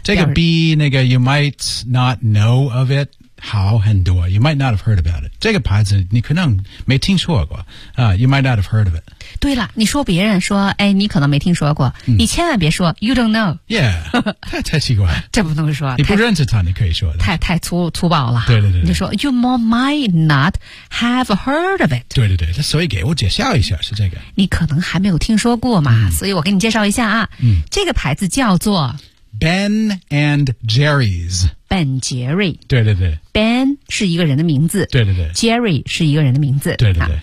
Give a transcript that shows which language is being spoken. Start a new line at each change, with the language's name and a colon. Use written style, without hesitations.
English: 这个 B, 那个 you might not know of it, 好很多。 You might not have heard about it.
Chinese: 这个牌子你可能没听说过。
English: You might not have heard of it.
Chinese: 对了，你说别人说，哎，你可能没听说过，你千万别说 you don't know. Yeah, 太奇怪。这不能说。你不认识他，你可以说的。太粗暴了。对对 对, 对。你就说 you might not have heard of it. 对对对，所以给我介绍一下是这个。你可能还没有听说过嘛，所以我给你介绍一下啊。这个牌子叫做
English: Ben and Jerry's。
Chinese: Ben 杰瑞，对对对，Ben 是一个人的名字，对对对，Jerry 是一个人的名字，对对对，